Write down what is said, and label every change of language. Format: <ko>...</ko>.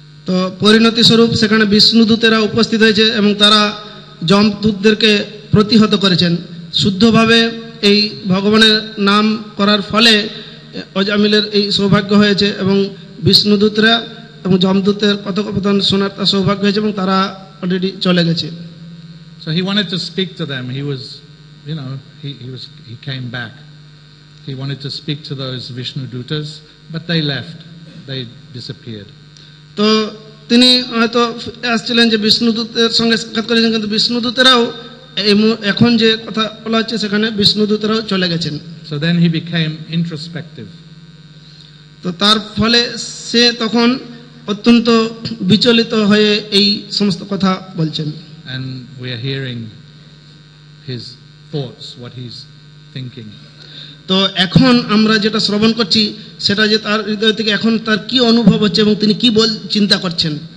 <bn>তো পরিণতি স্বরূপ সেখানে বিষ্ণুদূতেরা উপস্থিত হয়েছে এবং তারা যমদূতদেরকে প্রতিহত করেছেন। শুদ্ধভাবে এই ভগবানের নাম করার ফলে অজামিলের এই সৌভাগ্য হয়েছে এবং বিষ্ণুদূতরা এবং যমদূতের কথোপকথন শোনার তার সৌভাগ্য হয়েছে এবং তারা অলরেডি চলে গেছে।</bn> <en>So he wanted to speak to them. He was, he came back. He wanted to speak to those Vishnu Dutas, but they left. They disappeared.</en> <bn>তো তিনি হয়তো আসছিলেন যে বিষ্ণুদূতের সঙ্গে সাক্ষাৎ করেছেন, কিন্তু বিষ্ণুদূতেরাও এখন যে কথা বলা হচ্ছে সেখানে বিষ্ণুদূতেরাও চলে গেছেন।</bn> <en>So then he became introspective.</en> <bn>তো তার ফলে সে তখন অত্যন্ত বিচলিত হয়ে এই সমস্ত কথা বলছেন।</bn> <en>And we are hearing his thoughts, what he's thinking.</en> <bn>তো এখন আমরা যেটা শ্রবণ করছি সেটা যে তার হৃদয় থেকে এখন তার কি অনুভব হচ্ছে এবং তিনি কি চিন্তা করছেন।</bn>